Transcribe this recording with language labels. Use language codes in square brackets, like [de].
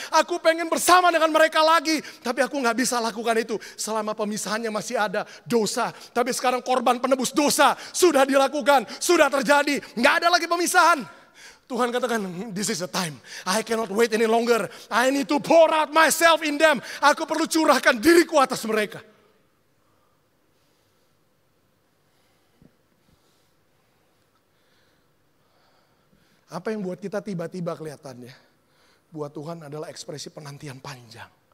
[id] Aku pengen bersama dengan mereka lagi. Tapi aku gak bisa lakukan itu selama pemisahannya masih ada dosa. Tapi sekarang korban penebus dosa sudah dilakukan, sudah terjadi. Gak ada lagi pemisahan. Tuhan katakan, [en] this is the time. I cannot wait any longer. I need to pour out myself in them. [id] Aku perlu curahkan diriku atas mereka. Apa yang buat kita tiba-tiba kelihatannya? Buat Tuhan adalah ekspresi penantian panjang.